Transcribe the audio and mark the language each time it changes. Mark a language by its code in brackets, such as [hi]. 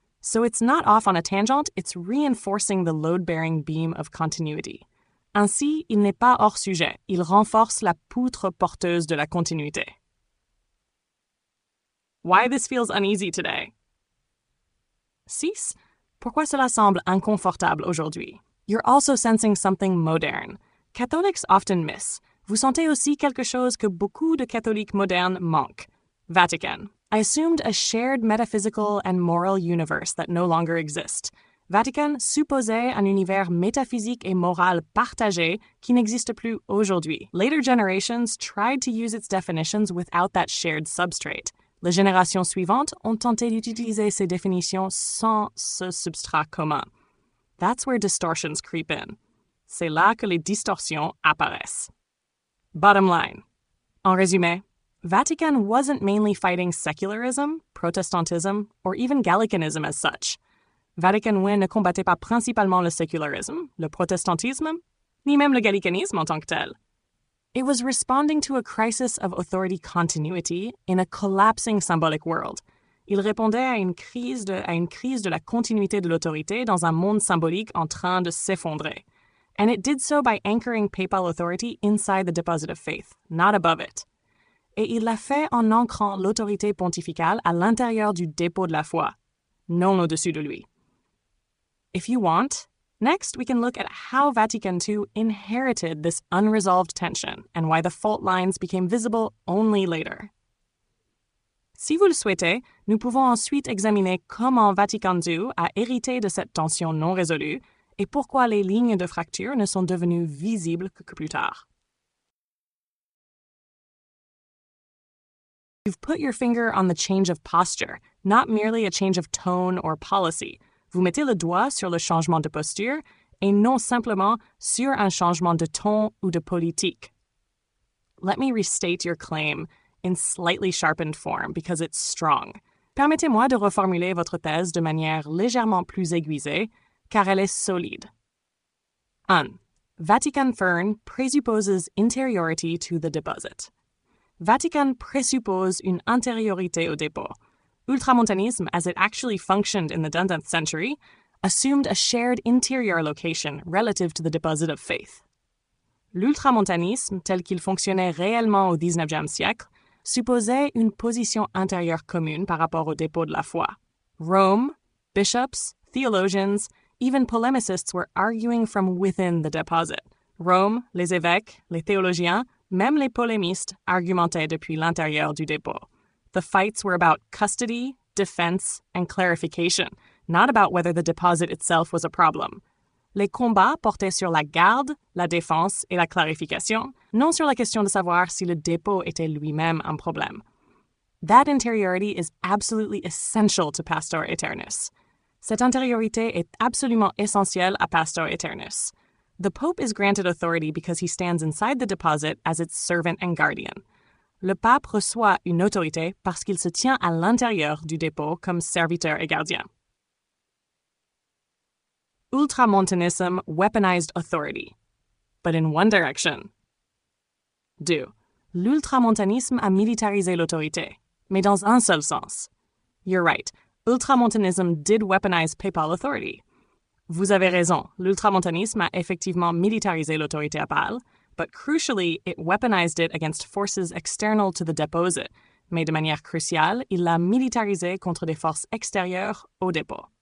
[en] So it's not off on a tangent, it's reinforcing the load-bearing beam of continuity. [fr] Ainsi, il n'est pas hors sujet, il renforce la poutre porteuse de la continuité. [en] Why this feels uneasy today? 6. [fr] Pourquoi cela semble inconfortable aujourd'hui? [en] You're also sensing something modern. Catholics often miss. [fr] Vous sentez aussi quelque chose que beaucoup de catholiques modernes manquent. [en] Vatican. I assumed a shared metaphysical and moral universe that no longer exists. [fr] Vatican supposait un univers métaphysique et moral partagé qui n'existe plus aujourd'hui. [en] Later generations tried to use its definitions without that shared substrate. [fr] Les générations suivantes ont tenté d'utiliser ces définitions sans ce substrat commun. [en] That's where distortions creep in. [fr] C'est là que les distorsions apparaissent. [en] Bottom line. [fr] En résumé, [en] Vatican wasn't mainly fighting secularism, Protestantism, or even Gallicanism as such. [fr] Vatican I ne combattait pas principalement le sécularisme, le protestantisme, ni même le gallicanisme en tant que tel. [en] It was responding to a crisis of authority continuity in a collapsing symbolic world. [fr] Il répondait à une crise de la continuité de l'autorité dans un monde symbolique en train de s'effondrer. [en] And it did so by anchoring papal authority inside the deposit of faith, not above it. [fr] Et il l'a fait en ancrant l'autorité pontificale à l'intérieur du dépôt de la foi, non au-dessus de lui. [en] If you want, next we can look at how Vatican II inherited this unresolved tension and why the fault lines became visible only later. [fr] Si vous le souhaitez, nous pouvons ensuite examiner comment Vatican II a hérité de cette tension non résolue et pourquoi les lignes de fracture ne sont devenues visibles que plus tard. [en] You've put your finger on the change of posture, not merely a change of tone or policy. [fr] Vous mettez le doigt sur le changement de posture et non simplement sur un changement de ton ou de politique. [en] Let me restate your claim in slightly sharpened form because it's strong. [fr] Permettez-moi de reformuler votre thèse de manière légèrement plus aiguisée car elle est solide. 1. [en] Vatican I presupposes interiority to the deposit. [fr] Vatican présuppose une intériorité au dépôt. [en] Ultramontanisme, as it actually functioned in the 19th century, assumed a shared interior location relative to the deposit of faith. [fr] L'ultramontanisme, tel qu'il fonctionnait réellement au 19e siècle, supposait une position intérieure commune par rapport au dépôt de la foi. [en] Rome, bishops, theologians, even polemicists were arguing from within the deposit. [fr] Rome, les évêques, les théologiens, même les polémistes argumentaient depuis l'intérieur du dépôt. [en] The fights were about custody, defense, and clarification, not about whether the deposit itself was a problem. [fr] Les combats portaient sur la garde, la défense et la clarification, non sur la question de savoir si le dépôt était lui-même un problème. [en] That interiority is absolutely essential to Pastor Aeternus. [fr] Cette intériorité est absolument essentielle à Pastor Aeternus. [en] The Pope is granted authority because he stands inside the deposit as its servant and guardian. [fr] Le pape reçoit une autorité parce qu'il se tient à l'intérieur du dépôt comme serviteur et gardien. [en] Ultramontanism weaponized authority, but in one direction. 2. [fr] L'ultramontanisme a militarisé l'autorité, mais dans un seul sens. [en] You're right, ultramontanism did weaponize papal authority. [fr] Vous avez raison, l'ultramontanisme a effectivement militarisé l'autorité papale, [en] but crucially, it weaponized it against forces external to the deposit, [fr] mais de manière cruciale, il l'a militarisé contre des forces extérieures au dépôt.